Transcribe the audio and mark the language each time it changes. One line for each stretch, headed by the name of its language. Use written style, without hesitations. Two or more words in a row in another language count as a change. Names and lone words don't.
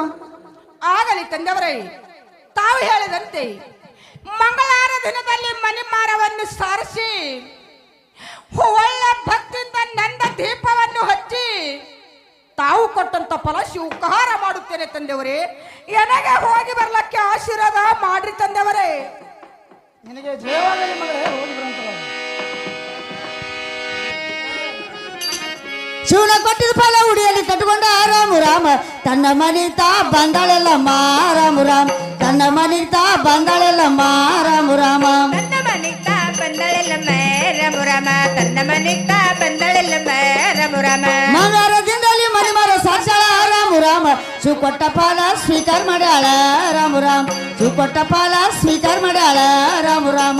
Kannada: ಆಗಲಿ ತಂದವರೇ, ತಾವು ಹೇಳಿದಂತೆ ಮಂಗಳವಾರ ದಿನದಲ್ಲಿ ಮನೆ ಮಾರವನ್ನು ಸಾರಿಸಿ ಒಳ್ಳೆ ಭಕ್ತಿಯಿಂದ ನನ್ನ ದೀಪವನ್ನು ಹಚ್ಚಿ ತಾವು ಕೊಟ್ಟಂತ ಫಲ ಸ್ವೀಕಾರ ಮಾಡುತ್ತೇನೆ ತಂದೆಯವರೇ. ನನಗೆ ಹೋಗಿ ಬರ್ಲಕ್ಕೆ ಆಶೀರ್ವಾದ ಮಾಡ್ರಿ ತಂದೆಯವರೇ. ನಿನಗೆ ಜಯವಾಗಲಿ ಮಗಳೇ, ಹೋಗಿ ಬರುವಂತಲ್ಲ. ಶಿವನ ಕೊಟ್ಟಿದ ಫಲ ಉಡಿಯಲ್ಲಿ ಕಟ್ಕೊಂಡ ರಾಮ ರಾಮ ತನ್ನ ಮನಿತ ಬಂದಾಳೆಲ್ಲ ರಾಮ ರಾಮ ತನ್ನ ಮನಿತ ಬಂದಾಳೆಲ್ಲ ರಾಮ ರಾಮ ತನ್ನ ಮನಿತ ಬಂದಳೆಲ್ಲಮ್ಮ ರಮುರಮ ತನ್ನ ಮನಿತ ಬಂದಳೆಲ್ಲಮ್ಮ ರಮುರಮ ಮಂಗಾರದಿಂದಲಿ ಮನೆ ಮಾರ ಸಾಕ್ಷಾಳ ರಾಮ ರಾಮ ಶಿವ ಕೊಟ್ಟ ಫಲ ಸ್ವೀಕಾರ ಮಾಡ್ಯಾಳ ರಾಮ ರಾಮ ಶಿವ ಕೊಟ್ಟ ಫಲ ಸ್ವೀಕಾರ ಮಾಡ್ಯಾಳ ರಾಮ ರಾಮ